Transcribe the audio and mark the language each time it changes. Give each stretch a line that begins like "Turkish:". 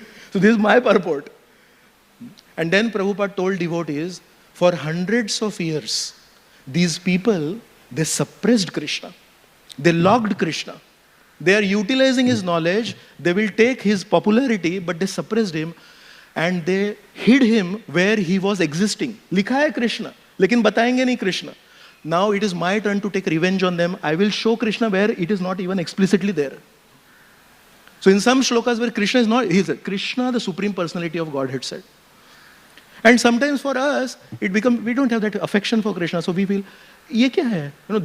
English: So this is my purport. And then Prabhupada told devotees, for hundreds of years, these people, they suppressed Krishna. They locked Krishna. They are utilizing his knowledge. They will take his popularity, but they suppressed him. and they hid him where he was existing.
Hindi: लिखा है Krishna, लेकिन बताएंगे नहीं Krishna.
English: Now it is my turn to take revenge on them. I will show Krishna where it is not even explicitly there. So in some shlokas where Krishna is not, he said, Krishna, the Supreme Personality of Godhead said. And sometimes for us, it becomes, we don't have that affection for Krishna, so we feel,
Hindi: ये क्या है?